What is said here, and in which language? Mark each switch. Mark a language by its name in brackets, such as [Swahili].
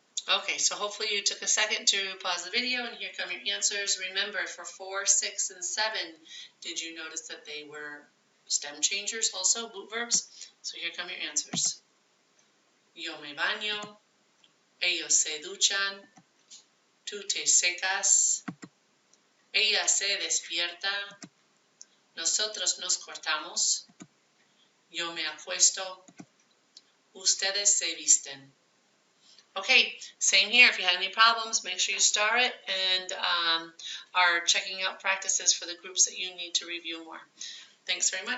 [English] Okay, so hopefully you took a second to pause the video, and here come your answers. Remember, for 4, 6, and 7, did you notice that they were stem changers also, boot verbs? So here come your answers. [Spanish] Yo me baño, ellos se duchan, tú te secas, ella se despierta, nosotros nos cortamos, yo me acuesto, ustedes se visten. [English] Okay, same here. If you had any problems, make sure you star it and are checking out practices for the groups that you need to review more. Thanks very much.